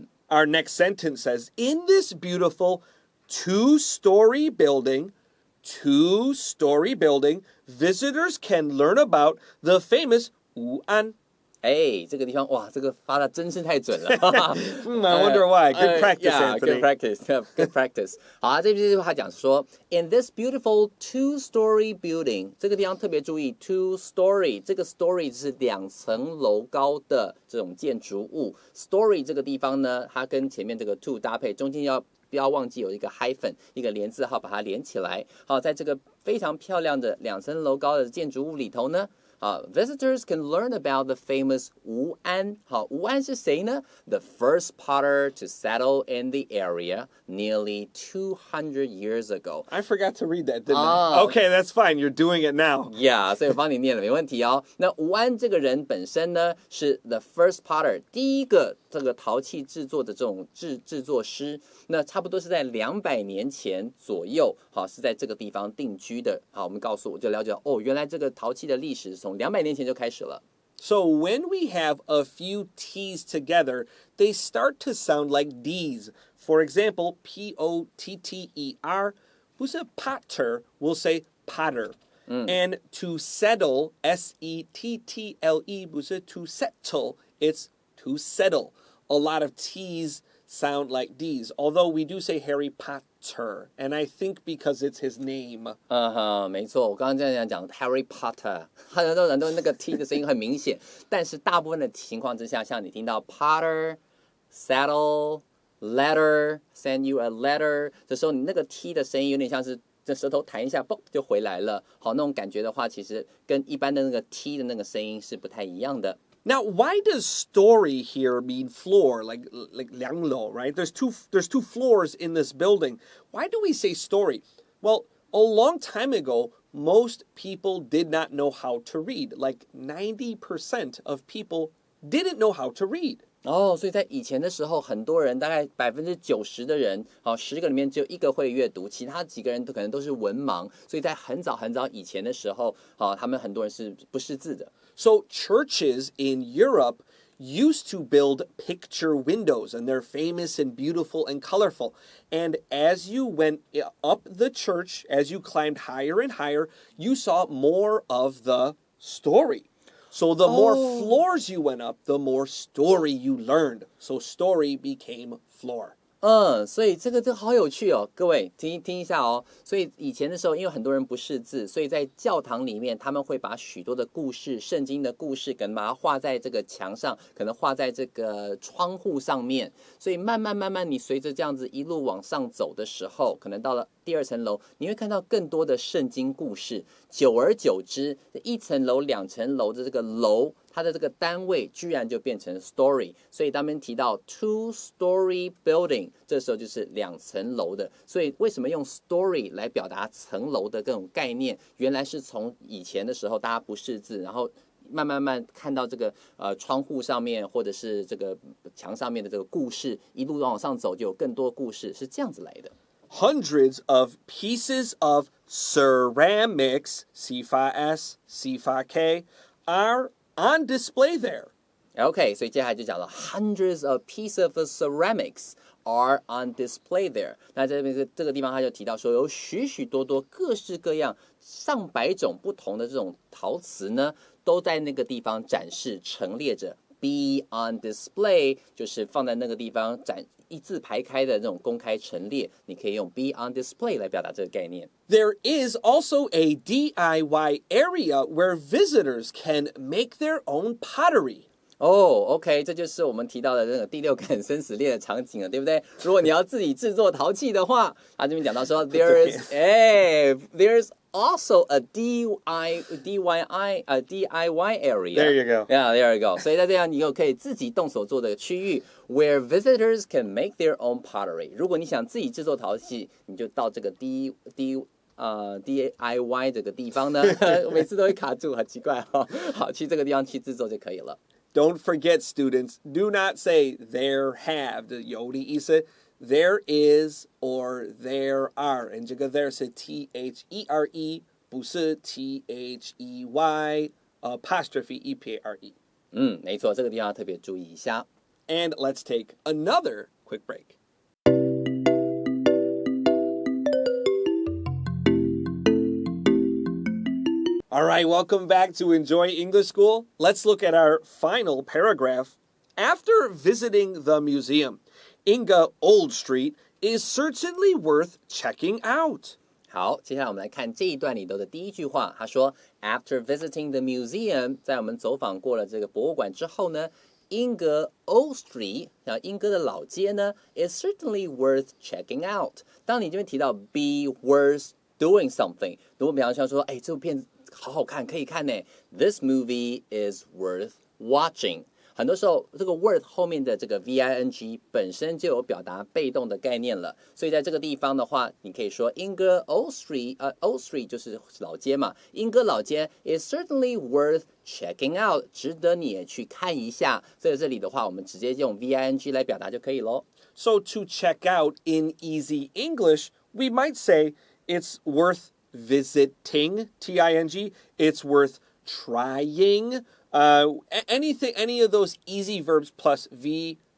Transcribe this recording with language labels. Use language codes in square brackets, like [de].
[en] Our next sentence says, in this beautiful two-story building, visitors can learn about the famous Wu'an. [zh] 这个地方哇，这个发的真是太准了。 [en] I wonder why. Good practice, Anthony. Good practice. [zh] 好啊，这句话讲说 ， [en] in this beautiful two-story building， [zh] 这个地方特别注意 two-story， 这个 story 是2层楼高的这种建筑物。 story 这个地方呢，它跟前面这个 two 搭配，中间不要忘记有一个 hyphen， 一个连字号把它连起来。好，在这个非常漂亮的2层楼高的建筑物里头呢。 [en] Visitors can learn about the famous Wu An. [zh] 好，吴安是谁呢 [en] ？The first potter to settle in the area nearly 200 years ago. I forgot to read that, didn't I? Okay, that's fine. You're doing it now. [zh] Yeah, 所以我帮你念了，没问题哦。那吴安这个人本身呢，是 [en] the first potter， [zh] 第一个这个陶器制作的这种制作师。那差不多是在200年前左右，好，是在这个地方定居的。好，我们就了解哦，原来这个陶器的历史从200年前就开始了。 [en] So when we have a few T's together, they start to sound like D's. For example, P-O-T-T-E-R, [zh] 不是 [en] potter, we'll say potter. And to settle, S-E-T-T-L-E, [zh] 不是 [en] to settle, it's to settle. A lot of T's sound like D's, although we do say Harry Potter, and I think because it's his name. [zh] 没错，我刚刚这样讲 Harry Potter， 很多人都那个 T 的声音很明显，但是大部分的情况之下，像你听到 Potter、Settle、Letter、 [en] Send you a letter， [zh] 这时候你那个 T 的声音有点像是这舌头弹一下，嘣就回来了。好，那种感觉的话，其实跟一般的那个 T 的那个声音是不太一样的。 [en] Now, why does story here mean floor, like [zh] 两楼, [en] right? There's two floors in this building. Why do we say story? Well, a long time ago, most people did not know how to read. Like 90% of people didn't know how to read. [zh] 所以在以前的时候，很多人大概90%的人，10个里面只有1个会阅读，其他几个人都可能都是文盲。所以在很早以前的时候，他们很多人是不识字的。 [en] So churches in Europe used to build picture windows, and they're famous and beautiful and colorful. And as you went up the church, as you climbed higher and higher, you saw more of the story. So the more floors you went up, the more story you learned. So story became floor. [zh] 所以这个好有趣哦，各位听一下哦。所以以前的时候，因为很多人不识字，所以在教堂里面，他们会把许多的故事、圣经的故事，可能把它画在这个墙上，可能画在这个窗户上面。所以慢慢，你随着这样子一路往上走的时候，可能到了第2层楼，你会看到更多的圣经故事。久而久之，1层楼、2层楼的这个楼，它的这个单位居然就变成 story， 所以当面提到 2-story building， 这时候就是2层楼的。所以为什么用 story 来表达层楼的各种概念？原来是从以前的时候大家不识字，然后慢慢看到这个窗户上面或者是这个墙上面的这个故事，一路往上走就有更多故事，是这样子来的。 [en] Hundreds of pieces of ceramics, C-S, C-K, are on display there. OK， [zh] 所以接下来就讲了 [en] hundreds of pieces of ceramics are on display there。 [zh] 那这个地方他就提到说，有许多各式各样上百种不同的这种陶瓷呢，都在那个地方展示陈列着。 Be on display 就是放在那个地方一字排开的这种公开陈列，你可以用 [en] be on display [zh] 来表达这个概念。 [en] There is also a DIY area where visitors can make their own pottery. [zh] OK， 这就是我们提到的那个第6感生死恋的场景了，对不对？如果你要自己制作陶器的话，他这边讲到说 [en] there's also a DIY area. There you go. Yeah, there you go. [zh] 所以在这样你又可以自己动手做的区域 [en] where visitors can make their own pottery. [zh] 如果你想自己制作陶器，你就到这个DIY 这个地方呢，每次都会卡住，很奇怪哈。好，去这个地方去制作就可以了。 [en] Don't forget, students, do not say there have [zh] 有的意思 [en] there is or there are. And [zh] 这个 [en] there 是 THERE 不是 THEY apostrophe EPARE. [zh] 没错，这个地方要特别注意一下。 [en] And let's take another quick break. All right, welcome back to Enjoy English School. Let's look at our final paragraph. After visiting the museum, Yingge Old Street is certainly worth checking out. [zh] 好，接下来我们来看这一段里头的第一句话，他说 [en] After visiting the museum， [zh] 在我们走访过了这个博物馆之后呢，Yingge Old Street， 英哥的老街呢 [en] is certainly worth checking out。 [zh] 当你这边提到 be worth doing something， 如果比方说，这部片子好好看，可以看呢。 [en] This movie is worth watching。 [zh] 很多时候，这个 worth 后面的这个 VING 本身就有表达被动的概念了，所以在这个地方的话，你可以说 Yingge Old Street，Old Street 就是老街嘛，英哥老街 [en] is certainly worth checking out， [zh] 值得你也去看一下。所以这里的话，我们直接用 VING 来表达就可以咯。 [en] So to check out in easy English, we might say it's worth visiting, TING, it's worth trying, any of those easy verbs plus VING.